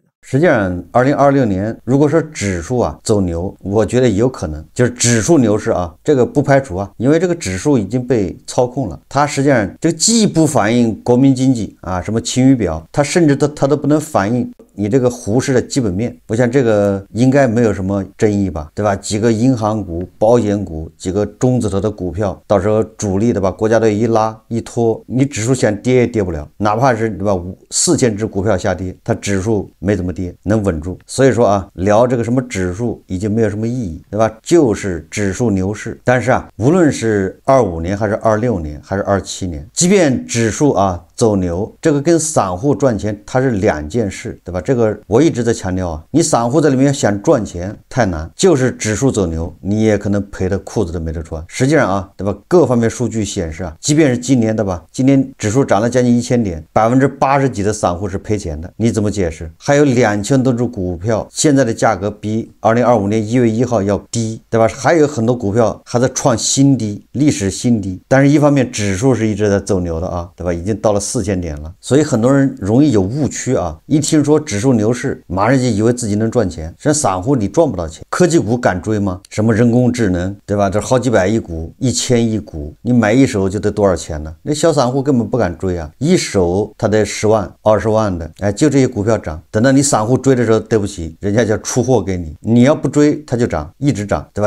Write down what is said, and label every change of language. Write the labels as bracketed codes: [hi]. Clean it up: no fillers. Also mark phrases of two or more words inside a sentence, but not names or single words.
[zh] 實際上2026年如果說指數走牛，我覺得也有可能，就是指數牛市這個不排除因為這個指數已經被操控了，它實際上這個既不反映國民經濟什麼晴雨表，它甚至它都不能反映你這個胡適的基本面，我想這個應該沒有什麼爭議吧，对吧？幾個銀行股、保險股，幾個中字頭的股票，到時候主力的吧，國家队一拉一拖，你指數想跌也跌不了，哪怕是对吧4000只股票下跌，它指數没怎麼跌，能穩住。所以說啊，聊這個什麼指數已經沒有什麼意義，對吧？就是指數牛市。但是啊，無論是25年還是26年還是27年，即便指數啊走牛，這個跟散戶賺錢它是2件事，對吧？這個我一直在強調啊，你散戶在裡面想賺錢太難，就是指數走牛，你也可能賠的褲子都沒得穿。實際上啊，对吧？各方面數据显示啊，即便是今年的吧，今年指數漲了将近1000點，80%幾的散戶是賠錢的，你怎麼解釋？還有2000多只股票，現在的價格比2025年1月1號要低，對吧？還有很多股票還在創新低，歷史新低。但是一方面指數是一直在走牛的啊，对吧？已经到了4000点了，所以很多人容易有誤区啊，一听說指数牛市，馬上就以為自己能賺錢。像散戶你賺不到錢，科技股敢追嗎？什麼人工智能，對吧？這好幾百億股，1000億股，你買一手就得多少錢呢？那小散戶根本不敢追啊，一手他得10萬、20萬的，哎，就这些股票漲。等到你散戶追的時候，對不起，人家就出貨給你，你要不追，它就漲，一直漲，對吧？